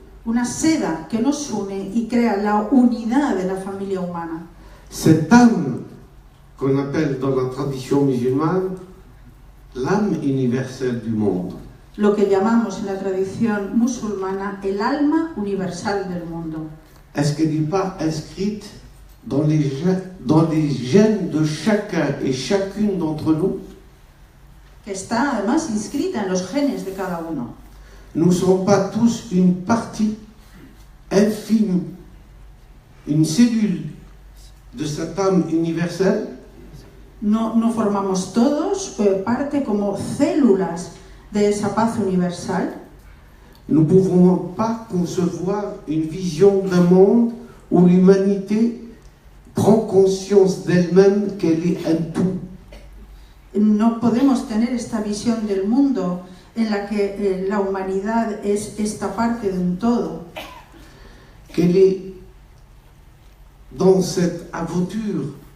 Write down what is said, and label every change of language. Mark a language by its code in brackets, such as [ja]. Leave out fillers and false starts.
[es] Una seda que nos une y crea la unidad de la familia humana. [fr] Cette âme qu'on appelle dans la tradition musulmane l'âme universelle du monde. [es] Lo que llamamos en la tradición musulmana el alma universal del mundo. [fr] Est-ce qu'elle n'est pas inscrite dans les gènes de chacun et chacune d'entre nous? [es] Que está además inscrita en los genes de cada uno. [fr] Nous ne sommes pas tous une partie infime, une cellule de cette âme universelle? [es] No formamos todos parte como células de esa paz universal. [fr] Nous ne pouvons pas concevoir une vision d'un monde où l'humanité prend conscience d'elle-même qu'elle est un tout. [es] No podemos tener esta visión del mundo en la que la humanidad es esta parte de un todo. [fr] Qu'elle est dans cette aventure